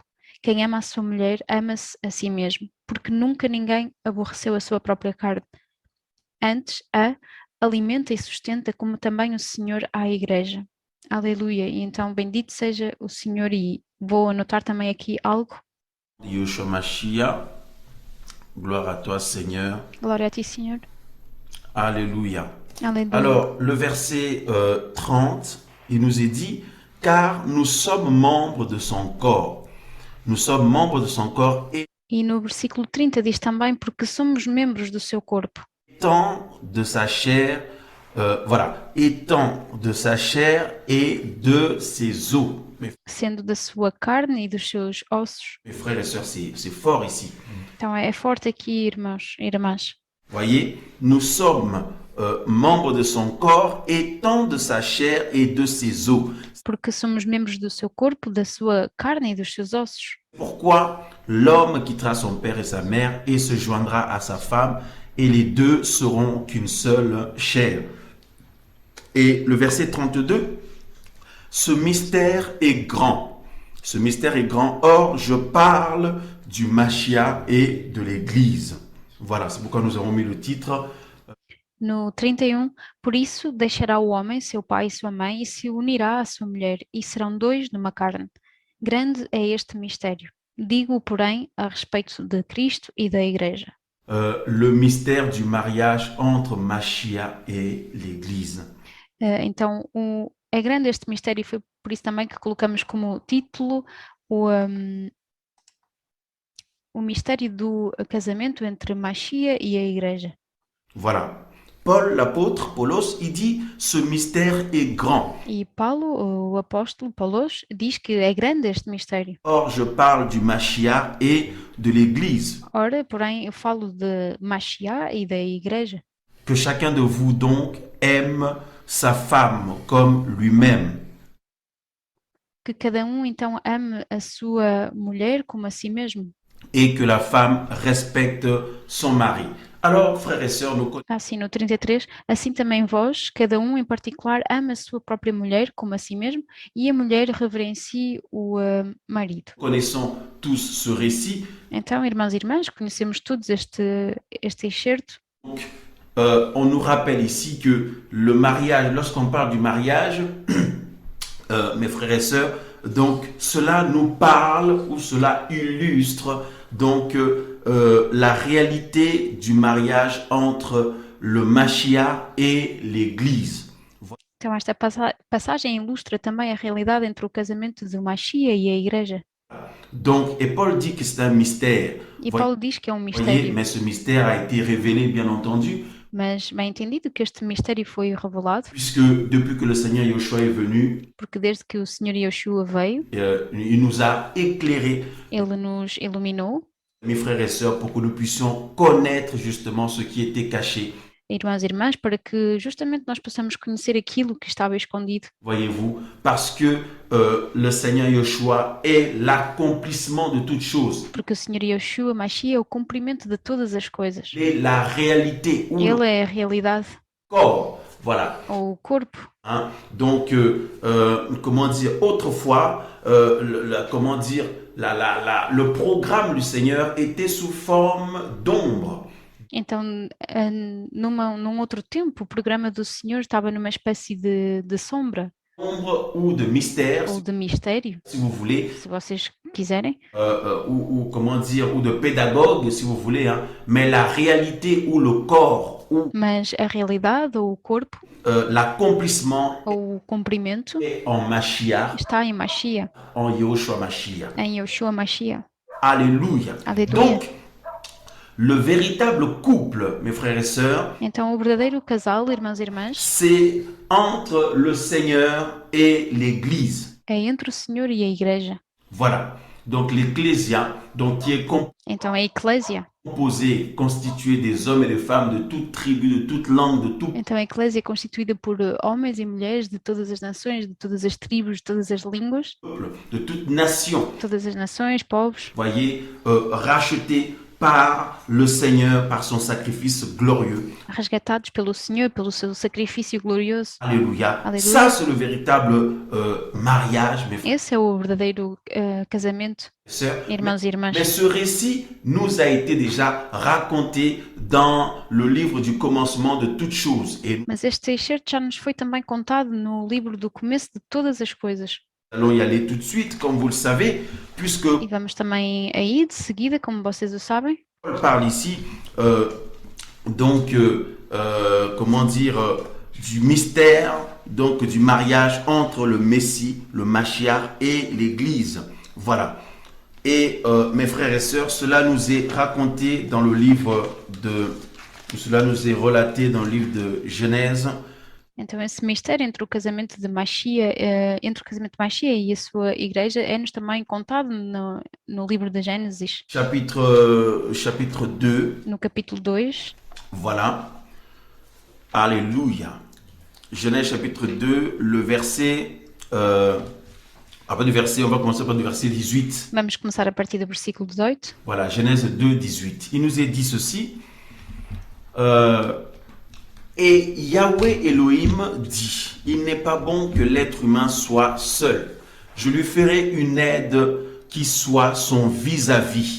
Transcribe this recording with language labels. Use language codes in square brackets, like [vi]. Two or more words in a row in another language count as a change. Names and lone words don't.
[pt] Quem ama a sua mulher, ama-se a si mesmo, porque nunca ninguém aborreceu a sua própria carne. Antes a alimenta e sustenta, como também o Senhor à igreja. Aleluia. E então, bendito seja o Senhor. E vou anotar também aqui algo. [fr] Yeshua Mashiach, gloire à toi Seigneur. [pt] Glória a ti, Senhor. [fr] Alléluia. [pt] Aleluia. [fr] Alors, le verset 30, il nous est dit, car nous sommes membres de son corps. Nous sommes membres de son corps [pt] E no versículo 30 diz também, porque somos membros do seu corpo. [fr] étant de sa chair, étant de sa chair et de ses os. [pt] Sendo da sua carne e dos seus ossos. [fr] Mes frères et sœurs, c'est fort ici. [pt] Então é forte aqui, irmãos e irmãs. [fr] Voyez, nous sommes membres de son corps, étant de sa chair et de ses os. [pt] Porque somos membros do seu corpo, da sua carne e dos seus ossos. [fr] Pourquoi l'homme quittera son père et sa mère et se joindra à sa femme, et les deux seront qu'une seule chair. Et le verset 32, ce mystère est grand. Ce mystère est grand. Or, je parle du Mashiach et de l'Église. Voilà, c'est pourquoi nous avons mis le titre. [pt] No 31, por isso deixará o homem seu pai e sua mãe e se unirá à sua mulher, e serão dois numa carne. Grande é este mistério. Digo, porém, a respeito de Cristo e da Igreja. [fr] Le mystère du mariage entre Mashiach et l'Église. [pt] Então, é grande este mistério e foi por isso também que colocamos como título o mistério do casamento entre Mashiach e a Igreja. [fr] Voilà. Paul, l'apôtre, Paulos, il dit, ce mystère est grand. [pt] E Paulo, o apóstolo Paulos, diz que é grande este mistério. [fr] Or, je parle du Mashiach et de l'Église. [pt] Ora, porém, eu falo de Mashiach e da Igreja. [fr] Que chacun de vous donc aime sa femme comme lui-même. [pt] Que cada então ame a sua mulher como a si mesmo. [fr] Et que la femme respecte son mari. Alors, frères et sœurs, nous [pt] Assim, no 33, assim também vós, cada em particular, ama a sua própria mulher como a si mesmo, e a mulher reverencie o marido. [fr] connaissons tous ce récit. [pt] Então, irmãos e irmãs, conhecemos todos este excerto. [fr] Donc, on nous rappelle ici que le mariage, lorsqu'on parle du mariage, mes frères et sœurs, donc cela nous parle ou cela illustre donc la réalité du mariage entre le Mashiach et l'Église. [pt] Então, esta passagem ilustra também a realidade entre o casamento do Mashiach e a Igreja. [fr] Donc, et Paul dit que c'est un mystère. [pt] E Paulo diz que é um [fr] Voyez, [pt] mistério. [fr] mais ce mystère a été révélé, bien entendu, [pt] Mas bem entendido que este mistério foi revelado, [fr] puisque depuis que le Seigneur Yeshua est venu, [pt] porque desde que o Senhor Yeshua veio, [fr] il nous a éclairés, [pt] ele nos iluminou, [fr] mes frères et sœurs, pour que nous puissions connaître justement ce qui était caché. [pt] irmãos e irmãs, para que justamente nós possamos conhecer aquilo que estava escondido. [fr] Voyez-vous, parce que le Seigneur Yeshua est l'accomplissement de toutes choses. [pt] Porque o Senhor Yeshua, Mashiach, é o cumprimento de todas as coisas. [fr] Il est la réalité ou [pt] Ele [fr] le [pt] é a realidade, [fr] corps. Voilà. [pt] ou o corpo. [fr] Hein? Donc, comment dire, autrefois, comment dire, le programme du Seigneur était sous forme d'ombre. [pt] Então, num outro tempo, o programa do Senhor estava numa espécie de sombra, [fr] Ombre ou de mystère, [pt] ou de mistério, [fr] si vous voulez, [pt] se vocês quiserem, [fr] ou comment dire, ou de pédagogue, si vous voulez, hein, mais la réalité ou le corps ou [pt] mas a realidade, ou o corpo, [fr] l'accomplissement [pt] ou o cumprimento, [fr] est en Mashiach, [pt] está em Mashiach, [fr] en Yahushua Mashiach. [pt] em Yeshua Mashiach. [fr] Alléluia. [pt] Aleluia. [fr] Donc, le véritable couple, mes frères et sœurs, [pt] Então, o verdadeiro casal, irmãos e irmãs, [fr] c'est entre le Seigneur et l'Église. [pt] é entre o Senhor e a Igreja. [fr] Voilà. Donc l'Ecclésia, donc qui est [pt] Então, a Eclésia. [fr] composée, constituée des hommes et des femmes de toute tribu, de toute langue, de tout [pt] Então, a Eclésia é constituída por homens e mulheres de todas as nações, de todas as tribos, de todas as línguas, [fr] peuple, de toute nation. [pt] de todas as nações, povos, [fr] Voyez, rachetés par le Seigneur, par son sacrifice glorieux. [pt] resgatados pelo Senhor, pelo seu sacrifício glorioso. [fr] Alléluia. Alléluia. Ça, c'est le véritable mariage, mes frères [pt] Esse é o verdadeiro casamento, [fr] et sœurs. [pt] irmãos e irmãs. [fr] Mais ce récit nous a été déjà raconté dans le livre du commencement de toutes choses. Et nous [pt] Mas este excerto já nos foi também contado no livro do começo de todas as coisas. [fr] allons y aller tout de suite, comme vous le savez, puisque [pt] E vamos também aí, de seguida, como vocês o sabem. [fr] Paul parle ici, donc, comment dire, du mystère, donc du mariage entre le Messie, le Mashiach et l'Église. Voilà. Et mes frères et sœurs, cela nous est raconté dans le livre cela nous est relaté dans le livre de Genèse, [pt] Então, esse mistério entre o casamento de Mashiach, entre o casamento de Mashiach e a sua igreja é-nos também contado no livro de Gênesis, [fr] chapitre 2, [pt] no capítulo 2, [fr] Voilà. Alléluia. Genèse chapitre 2, le verset... après le verset, on va commencer par le verset 18. [pt] Vamos começar a partir do versículo 18. [fr] Voilà, Genèse 2, 18. Il nous est dit ceci. Et Yahweh Elohim dit, il n'est pas bon que l'être humain soit seul. Je lui ferai une aide qui soit son vis-à-vis.